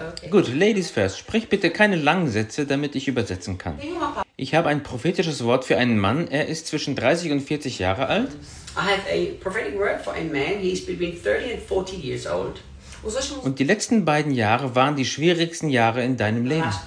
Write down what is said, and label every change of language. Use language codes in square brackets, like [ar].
[de] Gut, Ladies first, sprich bitte keine langen Sätze, damit ich übersetzen kann. Ich habe ein prophetisches Wort für einen Mann. Er ist zwischen 30 und 40 Jahre alt. [en] I have a prophetic word for a man. He is between 30 and 40 years old. [de] Und die letzten beiden Jahre waren die schwierigsten Jahre in deinem Leben.